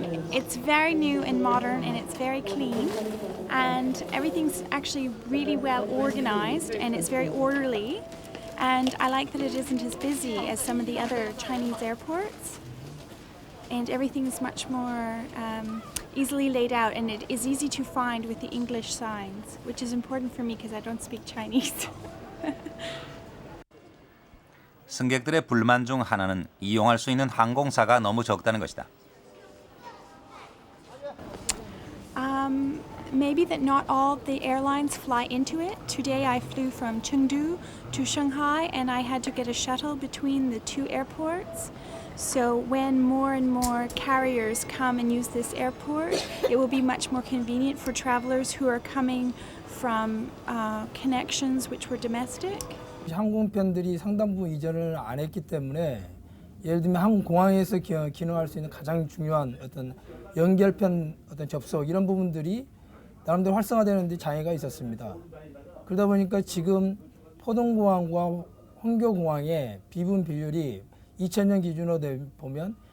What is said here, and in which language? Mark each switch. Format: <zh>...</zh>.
<en>It's very new and modern and it's very clean and everything's actually really well organized and it's very orderly and I like that it isn't as busy as some of the other Chinese airports and everything's much more easily laid out and it is easy to find with the English signs, which is important for me because I don't speak Chinese.</en> <ko>승객들의 불만 중 하나는 이용할 수 있는 항공사가 너무 적다는 것이다.</ko> <en>Maybe that not all the airlines fly into it. Today I flew from Chengdu to Shanghai and I had to get a shuttle between the two airports. So when more and more carriers come and use this airport, it will be much more convenient for travelers who are coming from connections which were domestic.</en> <ko>항공편들이 상당 부분 이전을 안 했기 때문에 예를 들면 항공공항에서 기능할 수 있는 가장 중요한 어떤 연결편 어떤 접속 이런 부분들이 나름대로 활성화되는 데 장애가 있었습니다. 그러다 보니까 지금 포동공항과 황교공항의 비분 비율이 2000년 기준으로 보면</ko>